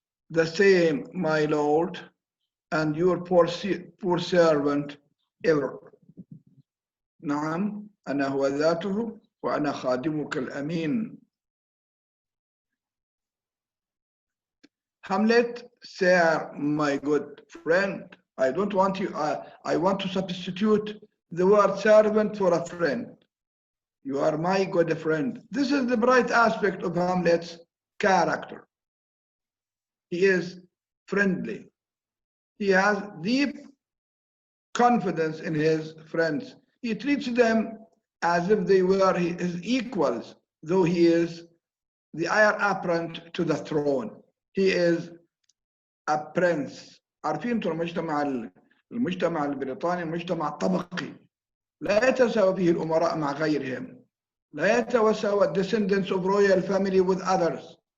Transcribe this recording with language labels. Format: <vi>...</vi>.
<en>The same, my lord, and your poor servant ever.</en> <ar>نعم أنا هو ذاته وأنا خادمك الأمين.</ar> <en>Hamlet, sir, my good friend, I don't want you. I want to substitute the word servant for a friend. You are my good friend. This is the bright aspect of Hamlet's character. He is friendly. He has deep confidence in his friends. He treats them as if they were his equals, though he is the heir apparent to the throne. He is a prince.</en> <ar>عارفين انتم المجتمع البريطاني مجتمع طبقي لا يتساوى فيه الأمراء مع غيرهم. لا يتساوى</ar> <en>descendants of royal family with others.</en>